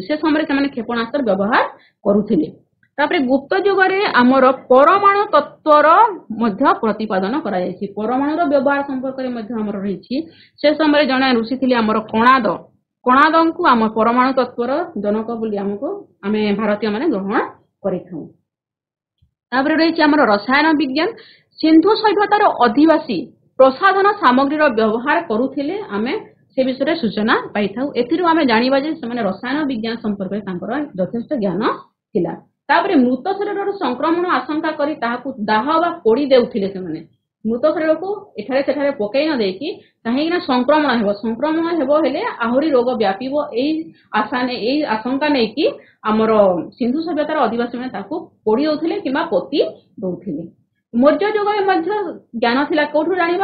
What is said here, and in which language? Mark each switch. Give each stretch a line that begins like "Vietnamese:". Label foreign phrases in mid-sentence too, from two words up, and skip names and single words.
Odia: ସେ ସମୟ ସେ କ୍ଷେପଣାସ୍ତ୍ର ବ୍ୟବହାର କରୁଥିଲେ। ତାପର ଗୁପ୍ତ ଯୁଗ ରେ ହମର ପରମାଣୁ ତତ୍ୱର ମଧ୍ୟେ ପ୍ରତିପାଦନ କରା ଯାଇଛି। ପରମାଣୁର ବ୍ୟବହାର ସମ୍ପର୍କ ରେ ମଧ୍ୟେ ହମର ରହିଛି। ସେ ସମୟ ଜଣେ ଋଷି ଥିଲେ ହମର କଣାଦଙ୍କୁ ହମ ପରମାଣୁ ତତ୍ୱର ଜନକ ବୋଲି ହମକୁ ଆମେ ଭାରତୀୟ ମାନେ ଗ୍ରହଣ କରିଥାଉ। ତାପର ରହିଛି ହମର ରସାୟନ ବିଜ୍ଞାନ ସିନ୍ଧୁ ସଭ୍ୟତାର ଅଧିବାସୀ ପ୍ରସାଧନ ସାମଗ୍ରୀର ବ୍ୟବହାର କରୁଥିଲେ ଆମେ ସେ ବିଷୟ ସୂଚନା ପାଇଥାଉ। ଏଥିରୁ ଆମେ ଜାଣିବା ଯେ ସେମାନେ ରସାୟନ ବିଜ୍ଞାନ ସମ୍ପର୍କ ରେ ତାଙ୍କର ଯଥେଷ୍ଟ ଜ୍ଞାନ ଥିଲା। ତାପର ମୃତ ଶରୀର ସଂକ୍ରମଣ ଆଶଙ୍କା କରି ତାହାକୁ ଦାହ ବା ପୋଡ଼ି ଦେଉଥିଲେ ସେମାନେ ମୃତ ଶରୀରକୁ ଏଠାରେ ସେଠାରେ ପକେଇ ନ ଦେଇକି କାହିଁକି ସଂକ୍ରମଣ ହେବ ହେଲେ ଆହୁରି ରୋଗ ବ୍ୟାପିବ ଏଇ ଆଶଙ୍କା ନେଇକି ଆମର ସିନ୍ଧୁ ସଭ୍ୟତାର ଅଧିବାସୀମାନେ ତାକୁ ପୋଡ଼ି ଦଉଥିଲେ କିମ୍ବା ପୋତି ଦଉଥିଲେ। ମୌର୍ଯ୍ୟ ଯୁଗରେ ମଧ୍ୟ ଜ୍ଞାନ ଥିଲା। କୋଉଠୁ ଜାଣିବା?